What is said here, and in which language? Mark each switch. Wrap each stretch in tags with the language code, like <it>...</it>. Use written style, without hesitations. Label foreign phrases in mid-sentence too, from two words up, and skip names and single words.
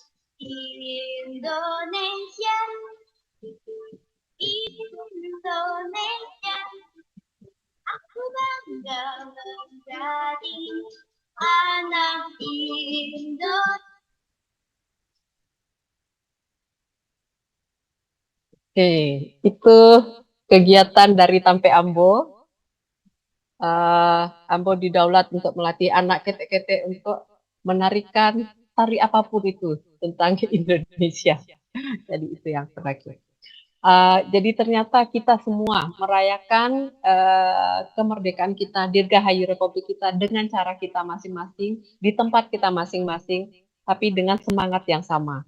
<id>Indonesia, Indonesia, aku bangga menjadi anak Indonesia. Oke, itu kegiatan dari Tampe Ambo. Ambo didaulat untuk melatih anak ketek-ketek untuk menarikan tari apapun itu tentang Indonesia. Jadi itu yang terakhir. Jadi ternyata kita semua merayakan kemerdekaan kita, Dirgahayu Republik kita dengan cara kita masing-masing, di tempat kita masing-masing, tapi dengan semangat yang sama.</id>